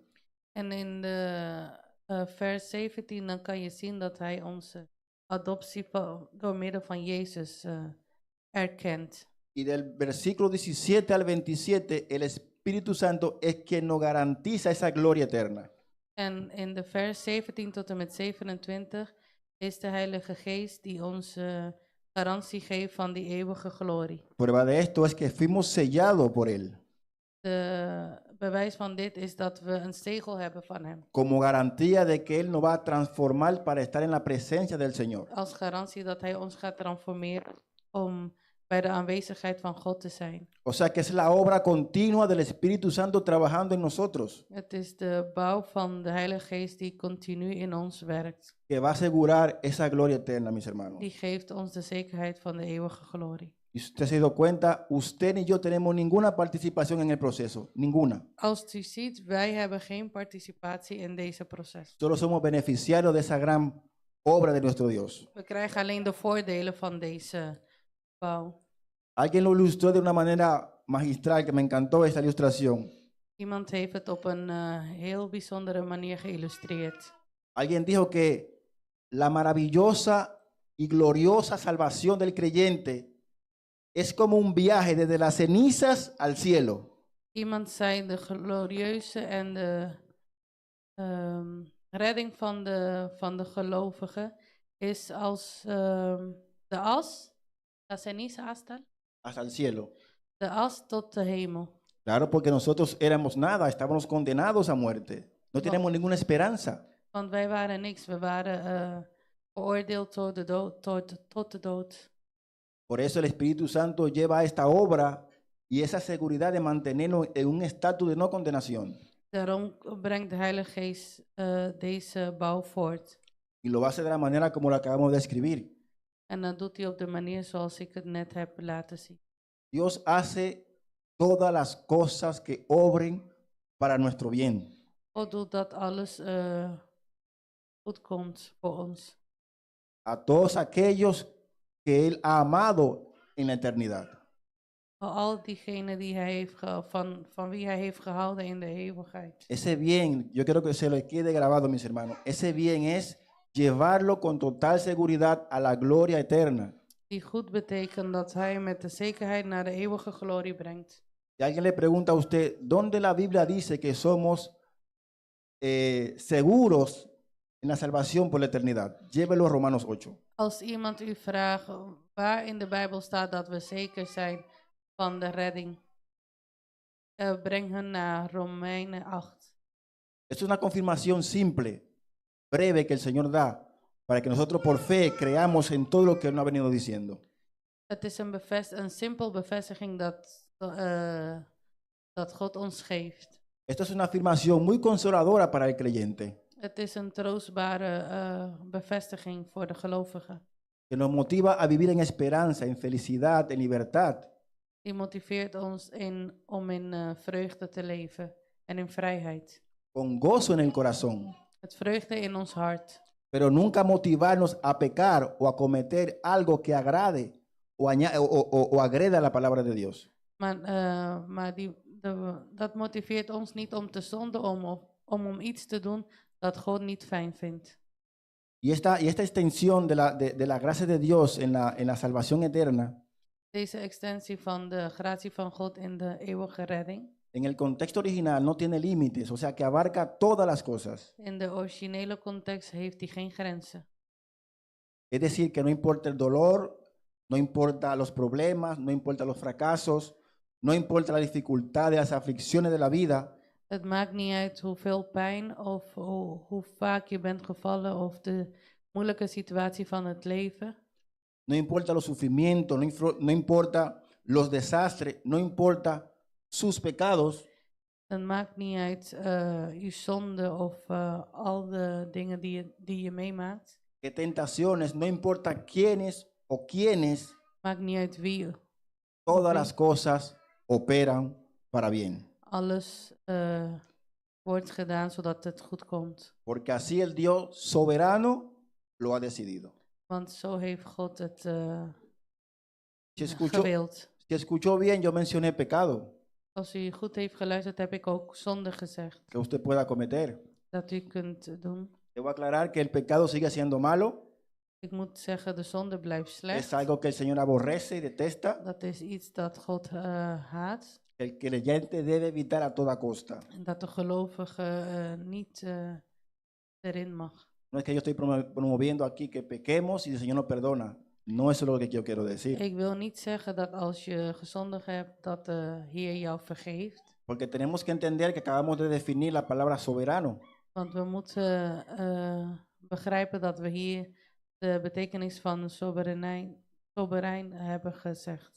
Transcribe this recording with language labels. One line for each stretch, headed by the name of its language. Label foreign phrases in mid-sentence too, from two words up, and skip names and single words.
Dutch: En in de vers 17 dan kan je zien dat hij onze adoptie door middel van Jezus erkent.
Spanish: Y del versículo 17 al 27 el Espíritu Santo es quien nos garantiza esa gloria eterna.
Dutch: En in de vers 17 tot en met 27 is de Heilige Geest die ons garantie geeft van die eeuwige glorie.
Spanish: Prueba de esto es que fuimos sellados por Él.
Dutch: De bewijs van dit is dat we een zegel hebben van hem.
Spanish: como garantía de que Él nos va a transformar para estar en la presencia del Señor.
Dutch: Als garantie dat hij ons gaat transformeren om bij de aanwezigheid van God te zijn.
Spanish: O sea que es la obra continua del Espíritu Santo trabajando en nosotros,
Dutch: Het is de bouw van de Heilige Geest die continu in ons werkt.
Spanish: que va a asegurar esa gloria eterna, mis hermanos.
Dutch: Die geeft ons de zekerheid van de eeuwige glorie.
Spanish: Y si usted se ha dado cuenta, usted ni yo tenemos ninguna participación en el proceso, ninguna.
Dutch: Als u ziet, wij hebben geen participatie in deze proces.
Spanish: Solo somos beneficiarios de esa gran obra de nuestro Dios.
Dutch: We krijgen alleen de voordelen van deze bouw.
Spanish: Alguien lo ilustró de una manera magistral, que me encantó esta ilustración.
Dutch: Iemand heeft het op een heel bijzondere manier geïllustreerd.
Spanish: Alguien dijo que la maravillosa y gloriosa salvación del creyente es como un viaje desde las cenizas al cielo.
Dutch: Iemand zei de glorieuze en de redding van de gelovigen is als de as,
Spanish: la ceniza hasta, Hasta el cielo.
Dutch: de as tot de hemel.
Spanish: Claro, porque nosotros éramos nada, estábamos condenados a muerte. No tenemos ninguna esperanza.
Dutch: Want wij waren niks, we waren veroordeeld tot de dood, tot de dood.
Spanish: Por eso el Espíritu Santo lleva esta obra y esa seguridad de mantenernos en un estatus de no condenación.
Dutch: Daarom brengt de Heilige Geest deze bouw voort.
Spanish: Y lo hace de la manera como lo acabamos de escribir.
Dutch: En dat doet hij op de manier zoals ik het net heb laten zien.
Spanish: Dios hace todas las cosas que obren para nuestro bien.
Dutch: God doet dat alles goed komt voor ons.
Spanish: A todos aquellos que Él ha amado en la eternidad.
Dutch: Voor al diegenen die hij heeft van wie hij heeft gehouden in de eeuwigheid.
Spanish: Ese bien, yo quiero que se lo quede grabado, mis hermanos. Ese bien es llevarlo con total seguridad a la gloria eterna.
Dutch: Die goed betekent dat hij met de zekerheid naar de eeuwige glorie brengt.
Spanish: Si alguien le pregunta a usted, ¿dónde la Biblia dice que somos seguros en la salvación por la eternidad? Llévelo a Romanos 8.
Dutch: Als iemand u vraagt waar in de Bijbel staat dat we zeker zijn van de redding, breng hen naar Romeinen 8.
Spanish: Es una confirmación simple, breve que el Señor da para que nosotros por fe creamos en todo lo que Él nos ha venido diciendo.
Dutch: Het is een simpel bevestiging dat God ons geeft.
Spanish: Esto es una afirmación muy consoladora para el creyente,
Dutch: Het is een troostbare bevestiging voor de gelovigen.
Spanish: que nos motiva a vivir en esperanza, en felicidad, en libertad.
Dutch: Die motiveert ons om in vreugde te leven en in vrijheid.
Spanish: Con gozo en el corazón,
Dutch: Het vreugde in ons hart.
Spanish: pero nunca motivarnos a pecar o a cometer algo que agrade o agreda la palabra de Dios.
Dutch: Maar dat motiveert ons niet om te zonden, om iets te doen dat God niet fijn vindt.
Spanish: Y esta extensión de la gracia de Dios en la salvación eterna,
Dutch: Deze extensie van de gratie van God in de eeuwige redding.
Spanish: en el contexto original no tiene límites, o sea que abarca todas las cosas.
Dutch: In de originele context heeft die geen grenzen.
Spanish: Es decir, que no importa el dolor, no importa los problemas, no importa los fracasos, no importa la dificultad de las aflicciones de la vida.
Dutch: Het maakt niet uit hoeveel pijn of hoe vaak je bent gevallen of de moeilijke situatie van het leven.
Spanish: No importa los sufrimientos, no importa los desastres, no importa sus pecados.
Dutch: Het maakt niet uit je zonde of al de dingen die je meemaakt.
Spanish: Que tentaciones, no importa quiénes o quiénes,
Dutch: Maakt niet uit wie.
Spanish: todas las cosas operan para bien.
Dutch: Alles wordt gedaan zodat het goed komt.
Spanish: Porque así el Dios soberano lo ha decidido.
Dutch: Want zo heeft God het
Spanish: Si escuchó bien, yo mencioné pecado
Dutch: Als u goed heeft geluisterd, heb ik ook zonde gezegd
Spanish: que usted pueda cometer.
Dutch: dat u kunt doen.
Spanish: Debo aclarar que el pecado sigue siendo malo,
Dutch: Ik moet zeggen, de zonde blijft es slecht.
Spanish: algo que el Señor aborrece y detesta,
Dutch: Dat is iets dat God haat.
Spanish: que el creyente debe evitar a toda costa.
Dutch: En dat de gelovige niet erin mag.
Spanish: No es que yo estoy promoviendo aquí que pequemos y el Señor nos perdona. No eso es lo que yo quiero decir.
Dutch: Ik wil niet zeggen dat als je gezondigd hebt, dat de Heer jou vergeeft.
Spanish: Porque tenemos que entender que acabamos de definir la palabra soberano.
Dutch: Want we moeten begrijpen dat we hier de betekenis van soeverein hebben gezegd.